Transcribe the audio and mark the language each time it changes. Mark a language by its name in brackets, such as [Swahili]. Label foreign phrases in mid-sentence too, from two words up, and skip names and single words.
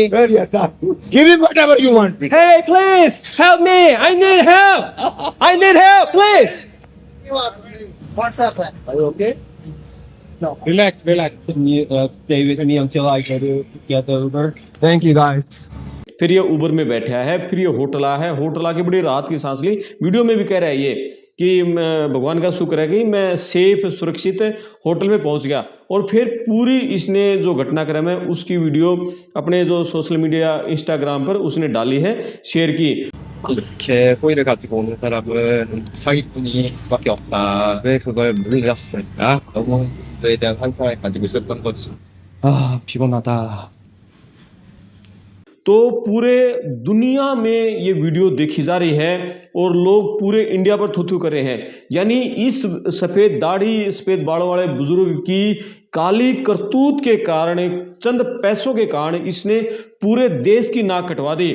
[English] Give him whatever you want. Hey, please help me. I need help. I need help, please. Relax. Can you stay with me until I get over? Thank you, guys. [Hindi] फिर ये उबर में बैठा है, फिर ये होटल आके बड़ी राहत की सांस ली। वीडियो में भी कह रहा है ये कि भगवान का शुक्र है कि मैं सेफ सुरक्षित होटल में पहुंच गया। और फिर पूरी इसने जो घटनाक्रम है उसकी वीडियो अपने जो [English] social media [Hindi] इंस्टाग्राम पर उसने डाली है, शेयर की। [Korean] 이렇게 호의를 가지고 오는 사람은 사기꾼이밖에 없다. 왜 그걸 물렸을까? 너무 그에 대한 환상을 가지고 있었던 거지. 아, 피곤하다. [Hindi] तो पूरे दुनिया में ये वीडियो देखी जा रही है और लोग पूरे इंडिया पर थू कर रहे हैं। यानी इस सफेद दाढ़ी सफेद बालों वाले बुजुर्ग की काली करतूत के कारण, चंद पैसों के कारण इसने पूरे देश की नाक कटवा दी।